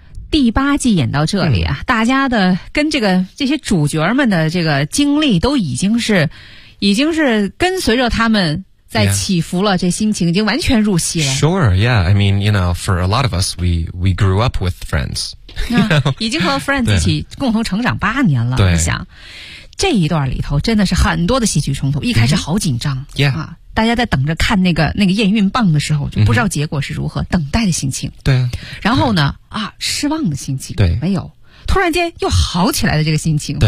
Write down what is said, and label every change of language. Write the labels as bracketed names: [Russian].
[Chinese] 第八季演到这里啊，大家的跟这个这些主角们的这个经历都已经是跟随着他们在起伏了，这心情已经完全入戏了。 [English] Sure, yeah. I mean, you know, for a lot of us, we grew up with Friends. You know? [Chinese] 已经和 Friends 一起共同成长八年了。对，你想这一段里头真的是很多的戏剧冲突，一开始好紧张。 [English] Mm-hmm. Yeah. [Chinese] 大家在等着看那个验孕棒的时候，就不知道结果是如何，等待的心情。对啊。然后呢，啊，失望的心情。对。没有。突然间又好起来的这个心情。